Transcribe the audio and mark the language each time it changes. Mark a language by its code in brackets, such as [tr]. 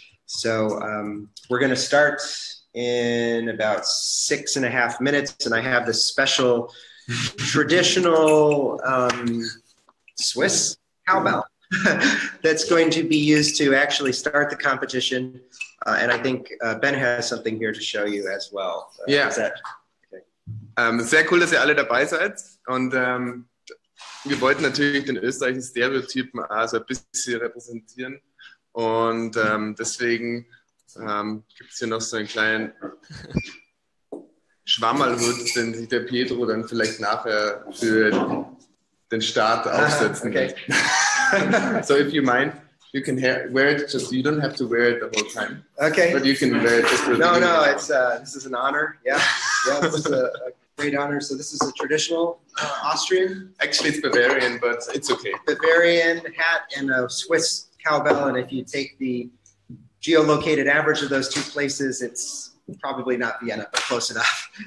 [en] So we're going to start in about 6.5 minutes, and I have this special traditional Swiss cowbell that's going to be used to actually start the competition. And I think Ben has something here to show you as well. [de] Ja, okay. Sehr cool, dass ihr alle dabei seid. Und wir wollten natürlich den österreichischen Stereotypen also ein bisschen repräsentieren. Und deswegen gibt es hier noch so einen kleinen Schwammerlhut, den sich der Pietro dann vielleicht nachher für den Start aufsetzen okay. wird. [en] So if you mind, you can wear it. Just you don't have to wear it the whole time. Okay. But you can wear it just for No, it's this is an honor. Yeah, this is a great honor. So this is a traditional Austrian. Actually, it's Bavarian, but it's okay. Bavarian hat and a Swiss cowbell, and if you take the geolocated average of those 2 places, it's probably not Vienna, but close enough.